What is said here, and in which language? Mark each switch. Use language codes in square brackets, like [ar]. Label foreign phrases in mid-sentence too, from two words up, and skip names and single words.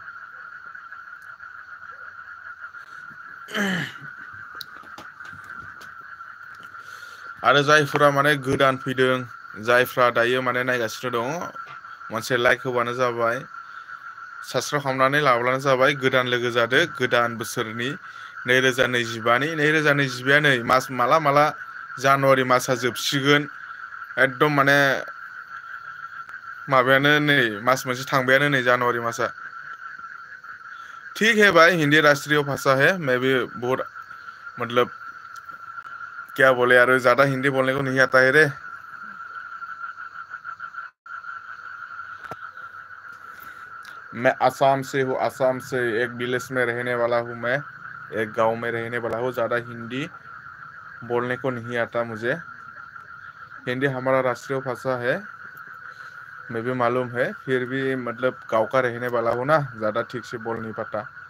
[brx] आरो जायफोरा माने गोदान फैदों जायफ्रा दायो माने नायगासिनो दङ मोनसे लाइक होबानो जाबाय साबस्क्राइब खालामनानै लाब्लानो जाबाय गोदान लोगो जादो गोदान बोसोरनि 2025 नै मास माला जानुवारि मासा [hi] जोबसिगोन एकदम माने माबायानो नै मास मोनसे थांबायानो नै जानुवारि मासा ठीक है भाई हिंदी राष्ट्रीय भाषा है मैं भी बहुत मतलब क्या बोले यार ज्यादा हिंदी बोलने को नहीं आता है रे मैं आसाम से हूँ आसाम से एक विलेज में रहने वाला हूँ मैं एक गांव में रहने वाला हूँ ज्यादा हिंदी बोलने को नहीं आता मुझे हिंदी हमारा राष्ट्रीय भाषा है मैं भी मालूम है फिर भी मतलब गांव का रहने वाला हूँ ना ज्यादा ठीक से बोल नहीं पाता